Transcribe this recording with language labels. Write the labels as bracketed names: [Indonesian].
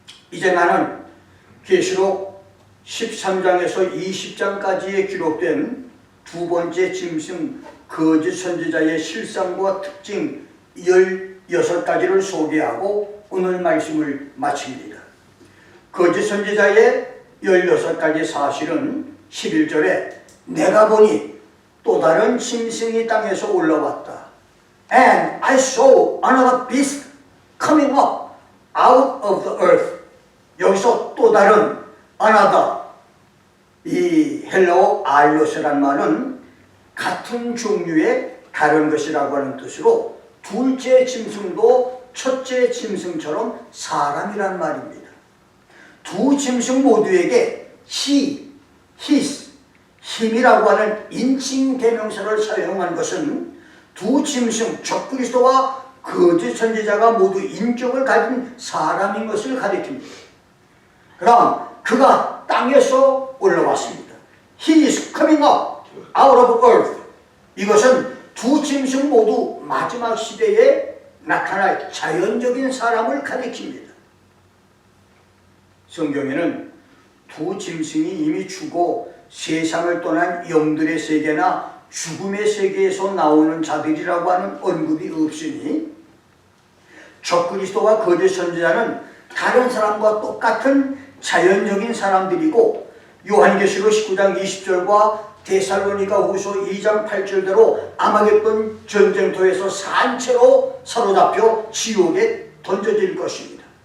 [Korean] 이제 나는 계시록 13장에서 20장까지에 기록된 두 번째 짐승 거짓 선지자의 실상과 특징 16가지를 소개하고 오늘 말씀을 마칩니다. 거짓 선지자의 16가지 사실은 11절에 내가 보니 또 다른 짐승이 땅에서 올라왔다. [English] And I saw another beast coming up out of the earth. [Korean] 여기서 또 다른 another, 이 헬라어 알로스란 말은 같은 종류의 다른 것이라고 하는 뜻으로 둘째 짐승도 첫째 짐승처럼 사람이란 말입니다. 두 짐승 모두에게 he, his, 힘이라고 하는 인칭 대명사를 사용한 것은 두 짐승 적그리스도와 거짓 선지자가 모두 인격을 가진 사람인 것을 가리킵니다. 그럼 그가 땅에서 올라왔습니다. [English] He is coming up out of earth. [Korean] 이것은 두 짐승 모두 마지막 시대에 나타날 자연적인 사람을 가리킵니다. 성경에는 두 짐승이 이미 죽어 세상을 떠난 영들의 세계나 죽음의 세계에서 나오는 자들이라고 하는 언급이 없으니 적그리스도와 거짓 선지자는 다른 사람과 똑같은 자연적인 사람들이고 요한계시록 19장 20절과 데살로니가 후서 2장 8절대로 아마겟돈 전쟁터에서 산채로 사로잡혀 지옥에 던져질 것입니다.